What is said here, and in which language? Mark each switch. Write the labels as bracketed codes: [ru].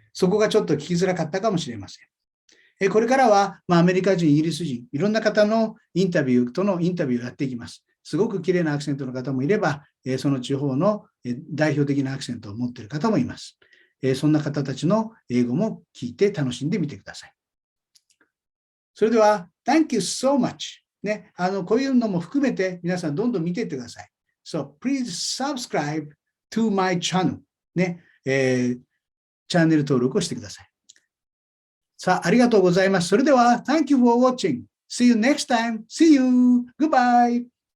[ja] そこがちょっと聞きづらかったかもしれません。これからは、アメリカ人、イギリス人、いろんな方のインタビューをやっていきます。すごく綺麗なアクセントの方もいれば、その地方の代表的なアクセントを持っている方もいます。そんな方たちの英語も聞いて楽しんでみてください。それでは、 [en] Thank you so much。 [ja] こういうのも含めて皆さんどんどん見ていってください。 [en] So, please subscribe to my channel. [ja] チャンネル登録をしてください。さあ、ありがとうございます。それでは、 [en] Thank you for watching. See you next time. See you. Goodbye.